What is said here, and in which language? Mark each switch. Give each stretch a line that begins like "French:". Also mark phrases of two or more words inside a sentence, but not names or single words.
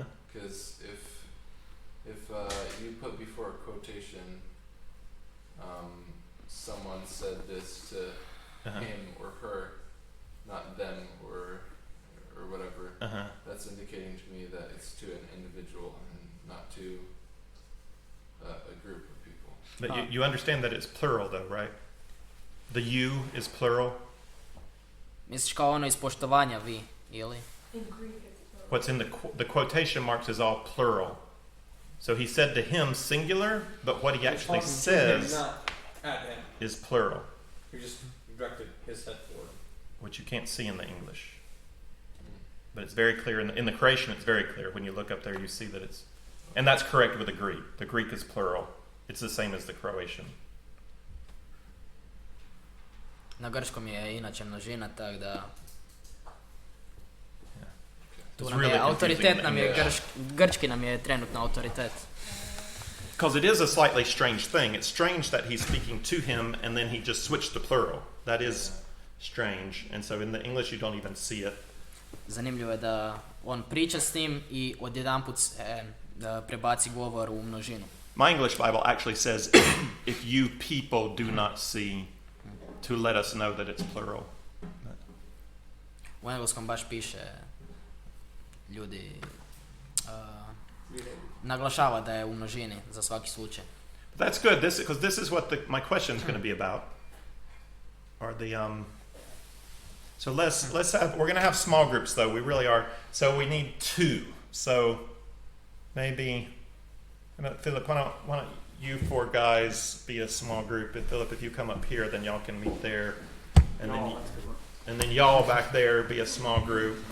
English: Because if you put before a quotation, someone said this to him or her, not them or whatever, that's indicating to me that it's to an individual and not to a group of people. But you understand that it's plural though, right? The you is plural.
Croatian: Misliš kao ono iz poštovanja vi, ili?
English: In Greek, it's plural. What's in the quotation marks is all plural. So he said to him singular, but what he actually He's talking to him, says not at him. is plural, He just directed his head forward. which you can't see in the English. But it's very clear in the Croatian. It's very clear when you look up there. You see that it's, and that's correct with the Greek. The Greek is plural. It's the same as the Croatian.
Croatian: Na grčkom je inače množina, tak da... Tu
English: It's
Croatian: nam
English: really
Croatian: je
English: confusing
Croatian: autoritet,
English: in
Croatian: nam je
English: English.
Croatian: grčki nam je trenutno autoritet.
English: Because it is a slightly strange thing. It's strange that he's speaking to him and then he just switched to plural. That is strange. And so in the English you don't even see it.
Croatian: Zanimljivo je da on priča s njim i odjedanput prebaci govor u množinu.
English: My English Bible actually says, if you people do not see, to let us know that it's plural.
Croatian: U engleskom baš piše ljudi naglašava da je u množini za svaki slučaj.
English: But that's good, because this is what my question is going to be about. Are the so let's have, we're going to have small groups though. We really are. So we need 2. So maybe Philip, why don't you 4 guys be a small group, and Philip, if you come up here, then y'all can meet there, and then y'all back there be a small group.